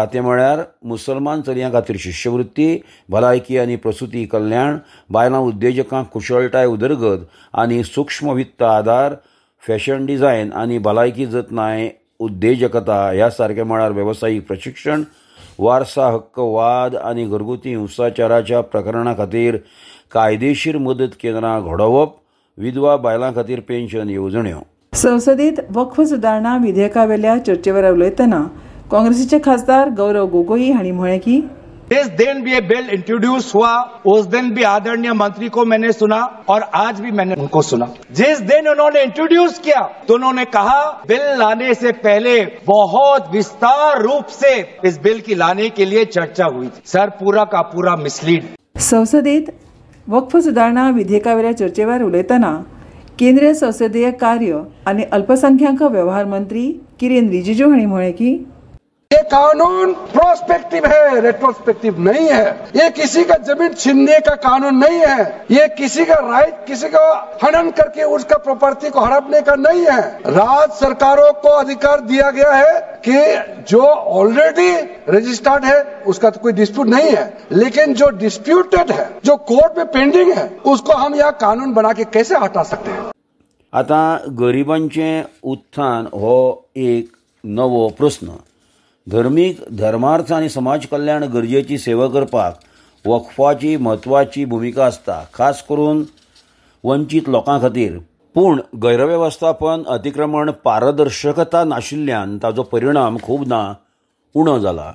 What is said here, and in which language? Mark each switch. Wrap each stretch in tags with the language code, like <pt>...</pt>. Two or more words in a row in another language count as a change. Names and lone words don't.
<kok>ते म्हळ्यार मुसलमान चलयां खातीर शिश्यवृत्ती, भलायकी आनी प्रसूती कल्याण, बायलां उद्देजकांक कुशळटाय उदरगत आनी सूक्ष्म वित्त आदार,</kok> <en>fashion design</en> <kok>आनी भलायकी जतनाय उद्देजकता ह्या सारक्या मळार वेवसायीक प्रशिक्षण, वारसा हक्क वाद आनी घरगुती हिंसाचाराच्या प्रकरणां खातीर कायदेशीर मदत केंद्रां घडोवप, विधवा बायलां खातीर पेन्शन येवजण्यो. संसदेत वक्फ सुदारणा विधेयकावेल्या चर्चेवर उलयतना काँग्रेसीचे खासदार गौरव गोगोई हांणी म्हळें की</kok> <hi>जिस दिन भी ये बिल इंट्रोड्यूस हुआ उस दिन भी आदरणीय मंत्री को मैंने सुना और आज भी मैंने उनको सुना। जिस दिन उन्होंने इंट्रोड्यूस किया तो उन्होंने कहा बिल लाने से पहले बहुत विस्तार रूप से इस बिल की लाने के लिए चर्चा हुई थी। सर, पूरा का पूरा मिसलीड।</hi> <kok>संसदेत वक्फ सुधारणा विधेयकावरील चर्चेवर उलयतना केंद्रीय संसदीय कार्य आणि अल्पसंख्याक व्यवहार मंत्री किरेन रिजिजू हांणी म्हळें की</kok> <hi>ये कानून प्रोस्पेक्टिव है, रेट्रोस्पेक्टिव नहीं है। ये किसी का जमीन छीनने का कानून नहीं है। ये किसी का राइट, किसी का हनन करके उसका प्रॉपर्टी को हड़पने का नहीं है। राज्य सरकारों को अधिकार दिया गया है कि जो</hi> <en>already registered</en> <hi>है उसका तो कोई डिस्प्यूट नहीं है, लेकिन जो डिस्प्यूटेड है, जो कोर्ट में पेंडिंग है, उसको हम यह कानून बना के कैसे हटा सकते हैं।</hi> <kok>आता गरिबांचे उत्थान हो एक नवो प्रश्न। धर्मीक, धर्मार्थ आणि समाज कल्याण गरजेची सेवा करपाक वक्फाची म्हत्वाची भूमिका आसता, खास करून वंचीत लोकां खातीर। पूण गैरव्यवस्थापन, अतिक्रमण, पारदर्शकता नाशिल्ल्यान ताचो परिणाम खूबदां उणो जाला।</kok>